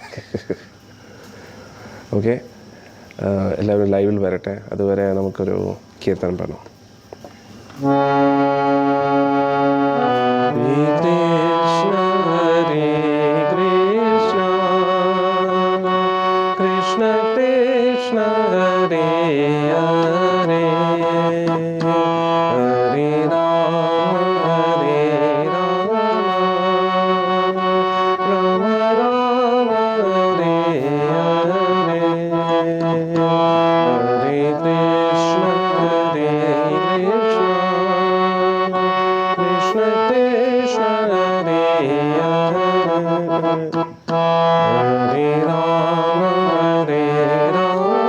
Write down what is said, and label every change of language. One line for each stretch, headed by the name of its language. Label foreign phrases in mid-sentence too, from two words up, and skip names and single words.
Malayalam: ഓക്കെ, എല്ലാവരും ലൈവിൽ വരട്ടെ. അതുവരെ നമുക്കൊരു കീർത്തനം പാടാം.
Sanskrit: കൃഷ്ണ കൃഷ്ണ ഹരേ ഹരേ, ഹരേ രാമ ഹരേ രാമ, രാമ രാമ ഹരേ ഹരേ, ഹരേ കൃഷ്ണ ഹരേ കൃഷ്ണ, കൃഷ്ണ കൃഷ്ണ ഹരേ ഹരേ, ഹരേ രാമ ഹരേ രാമ,